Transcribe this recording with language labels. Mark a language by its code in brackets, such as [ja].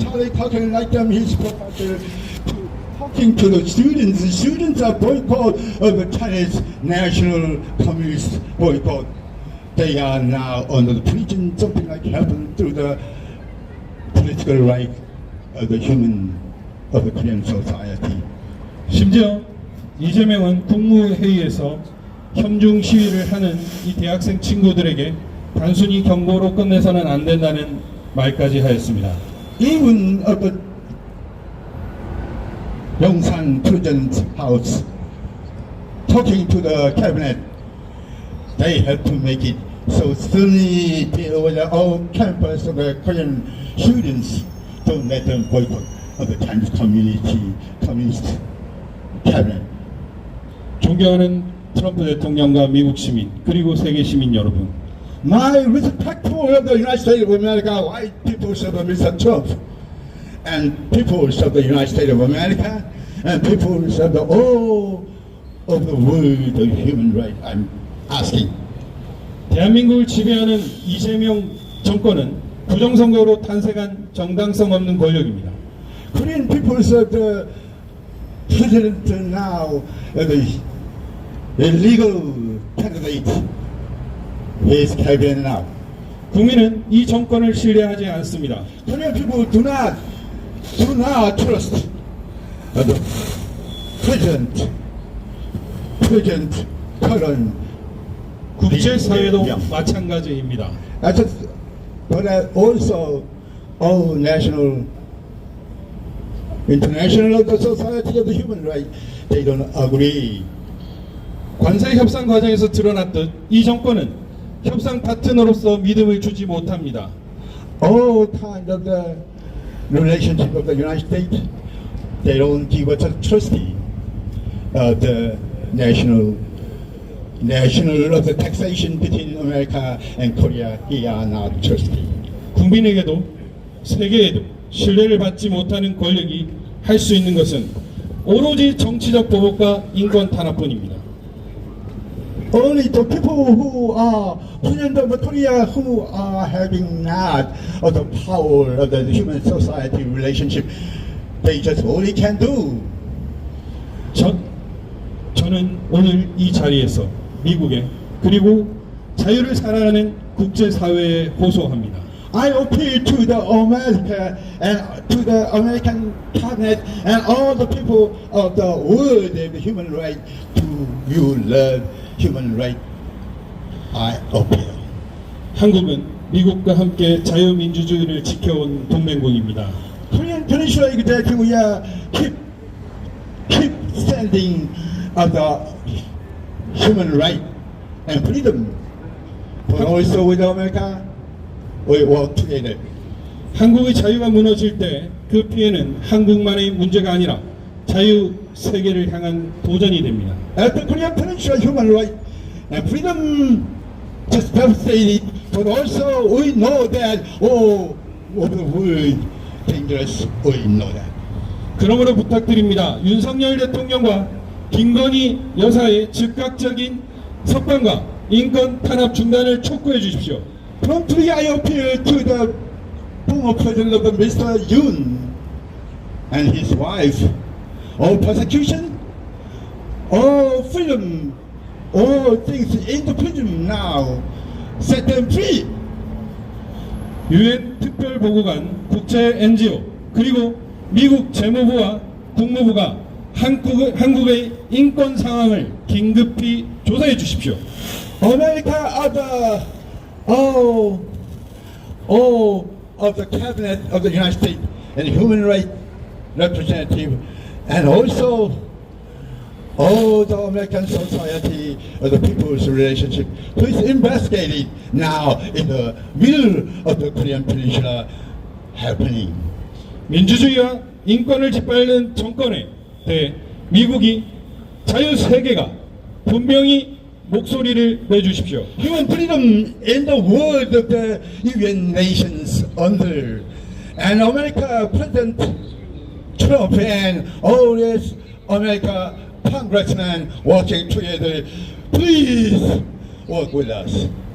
[en] Charlie Cochrane, like his professor, talking to the students. The students are boycott of the Chinese National Communist boycott. They are now under the prison, something like happened to the political right of the Korean society. [ko] 심지어 이재명은 국무회의에서 협중 시위를 하는 이 대학생 친구들에게 단순히 경고로 끝내서는 안 된다는 말까지 하였습니다. [en] Even of the Yongsan President's house, talking to the cabinet, they have to make it so sternly over the whole campus of the Korean students. Don't let them boycott of the Chinese communist cabinet. [ko] 존경하는 트럼프 대통령과 미국 시민 그리고 세계 시민 여러분, [en] My respect for the United States of America, white people of Mr. Trump, and peoples of the United States of America, and peoples of the all of the world of human rights. I'm asking. [ko] 대한민국을 지배하는 이재명 정권은 부정선거로 탄생한 정당성 없는 권력입니다. [en] Korean peoples of the president now, the illegal candidate, is cabinet now. [ko] 국민은 이 정권을 신뢰하지 않습니다. [en] Korean people do not trust the president current. [ko] 국제사회도 Yeah. 마찬가지입니다. [en] But also all national, international of the society of the human rights, they don't agree. [ko] 관세 협상 과정에서 드러났듯 이 정권은 협상 파트너로서 믿음을 주지 못합니다. [en] All kind of the relationship of the United States, they don't give us a trustee of the national of the taxation between America and Korea. He are not trustee. [ko] 국민에게도 세계에도 신뢰를 받지 못하는 권력이 할 수 있는 것은 오로지 정치적 보복과 인권 탄압뿐입니다. [en] Only the people who are president of Korea who are having not of the power of the human society relationship, they just only can do. [ko] 저는 오늘 이 자리에서 미국에 그리고 자유를 사랑하는 국제사회에 호소합니다. [en] I appeal to the America and to the American cabinet and all the people of the world of the human right to you love human right. I appeal. [ko] 한국은 미국과 함께 자유민주주의를 지켜온 동맹국입니다. [en] Korean Peninsula is that we are keep standing of the human right and freedom. But also with America, we work together. [ko] 한국의 자유가 무너질 때 그 피해는 한국만의 문제가 아니라 자유 세계를 향한 도전이 됩니다. [en] At the Korean Peninsula, human right and freedom just devastated, but also we know that all over the world dangerous. We know that. [ko] 그러므로 부탁드립니다. 윤석열 대통령과 김건희 여사의 즉각적인 석방과 인권 탄압 중단을 촉구해 주십시오. [en] Promptly I appeal to the former president of the Mr. Yoon and his wife. All persecution, all freedom, all things in the prison now. Set them free. [ko] 유엔 특별보고관, 국제 NGO, 그리고 미국 재무부와 국무부가 한국의 인권 상황을 긴급히 조사해 주십시오. [en] America are the all of the cabinet of the United States and human rights representative, and also all the American society or the people's relationship, who is investigated now in the middle of the Korean Peninsula happening. [ko] 민주주의와 인권을 짓밟는 정권에 대해 미국이 자유세계가 분명히 목소리를 내주십시오. [en] Human freedom in the world of the UN nations under, and America President Trump and all his America congressmen working together, please work with us.